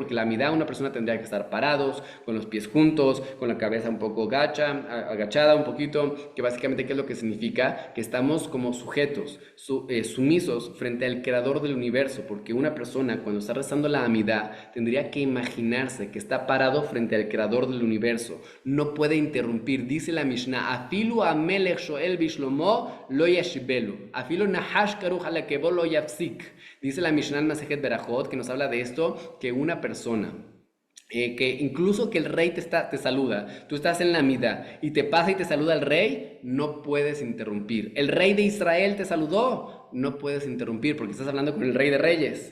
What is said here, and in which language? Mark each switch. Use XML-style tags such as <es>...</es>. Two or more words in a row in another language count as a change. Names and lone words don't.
<es>Porque la Amidá, una persona tendría que estar parados, con los pies juntos, con la cabeza un poco agachada un poquito, que básicamente, ¿qué es lo que significa? Que estamos como sujetos, sumisos frente al creador del universo, porque una persona cuando está rezando la Amidá tendría que imaginarse que está parado frente al creador del universo. No puede interrumpir. Dice la Mishnah,</es> <he>אפילו המלך שואל בשלומו לא ישיבנו. אפילו נחש כרוך על עקבו לא יפסיק.</he> <es>Dice la Mishnah en Masejet Berajot, que nos habla de esto, que una persona, que incluso que el rey te saluda, tú estás en la midá y te pasa y te saluda el rey, no puedes interrumpir. El rey de Israel te saludó, no puedes interrumpir porque estás hablando con el rey de reyes.</es>